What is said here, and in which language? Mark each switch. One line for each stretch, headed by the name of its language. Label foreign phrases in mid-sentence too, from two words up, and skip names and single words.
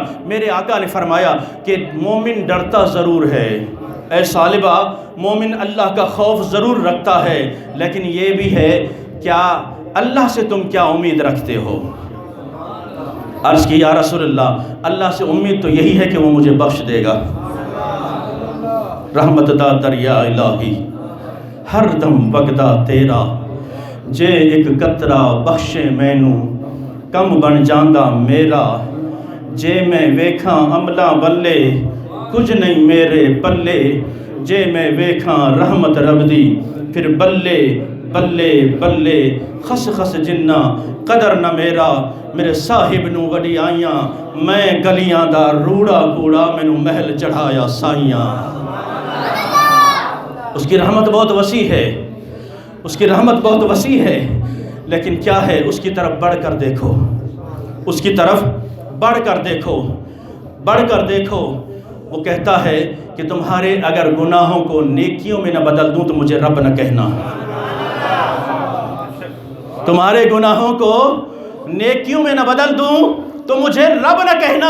Urdu: میرے آقا نے فرمایا کہ مومن ڈرتا ضرور ہے، اے ثعلبہ مومن اللہ کا خوف ضرور رکھتا ہے، لیکن یہ بھی ہے کیا اللہ سے تم کیا امید رکھتے ہو؟ عرض کی یا رسول اللہ سے امید تو یہی ہے کہ وہ مجھے بخش دے گا۔
Punjabi: رحمت دا دریا الہی ہر دم وگدا تیرا، جے ایک قطرہ بخشے مینوں کم بن جاندا میرا، جے میں ویکھاں عملاں ولے کچھ نہیں میرے پلے، جے میں ویکھاں رحمت رب دی پھر بلے بلے بلے، خس خس جنہ قدر نہ میرا، میرے صاحب نو وڈی آئیاں، میں گلیاں دا روڑا کوڑا مینوں محل چڑھایا سائیاں۔
Urdu: اس کی رحمت بہت وسیع ہے، اس کی رحمت بہت وسیع ہے، لیکن کیا ہے؟ اس کی طرف بڑھ کر دیکھو، اس کی طرف بڑھ کر دیکھو، بڑھ کر دیکھو۔ وہ کہتا ہے کہ تمہارے اگر گناہوں کو نیکیوں میں نہ بدل دوں تو مجھے رب نہ کہنا، تمہارے گناہوں کو نیکیوں میں نہ بدل دوں تو مجھے رب نہ کہنا۔